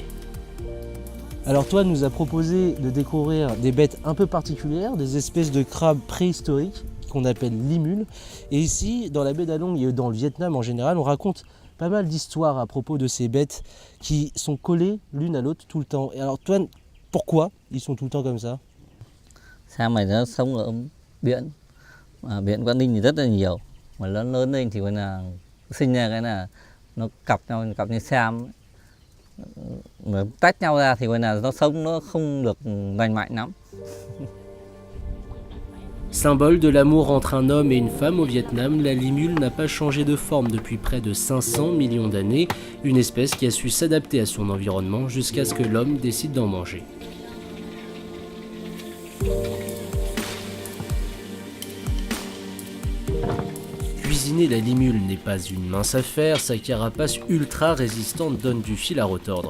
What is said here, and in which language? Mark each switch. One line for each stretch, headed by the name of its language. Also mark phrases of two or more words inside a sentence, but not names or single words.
French: Alors Toine nous a proposé de découvrir des bêtes un peu particulières, des espèces de crabes préhistoriques qu'on appelle limules. Et ici, dans la baie d'Allongues et dans le Vietnam en général, on raconte pas mal d'histoires à propos de ces bêtes qui sont collées l'une à l'autre tout le temps. Et alors Toine, pourquoi ils sont tout le temps comme ça?
Vietnamese: Sao mày nó sống ở biển, biển Quảng Ninh thì rất là nhiều. Mà lớn lên thì là sinh ra cái là nó cặp như Sam ấy. Mà tách nhau ra thì là nó sống nó không được lành mạnh lắm.
French: Symbole de l'amour entre un homme et une femme au Vietnam, la limule n'a pas changé de forme depuis près de 500 millions d'années, une espèce qui a su s'adapter à son environnement jusqu'à ce que l'homme décide d'en manger. Cuisiner la limule n'est pas une mince affaire, sa carapace ultra résistante donne du fil à retordre.